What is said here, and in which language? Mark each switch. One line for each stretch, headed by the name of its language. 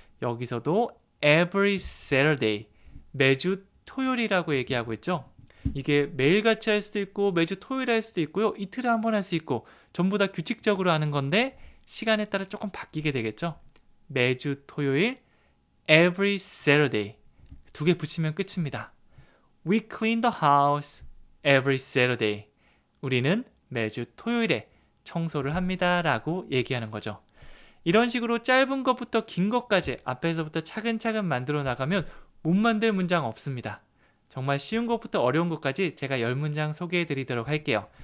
Korean: 여기서도 every Saturday, 매주 토요일이라고 얘기하고 있죠. 이게 매일같이 할 수도 있고 매주 토요일 할 수도 있고요. 이틀에 한 번 할 수 있고 전부 다 규칙적으로 하는 건데 시간에 따라 조금 바뀌게 되겠죠. 매주 토요일, every Saturday 두 개 붙이면 끝입니다.
English: We clean the house every Saturday.
Korean: 우리는 매주 토요일에 청소를 합니다 라고 얘기하는 거죠. 이런 식으로 짧은 것부터 긴 것까지 앞에서부터 차근차근 만들어 나가면 못 만들 문장 없습니다. 정말 쉬운 것부터 어려운 것까지 제가 10문장 소개해 드리도록 할게요.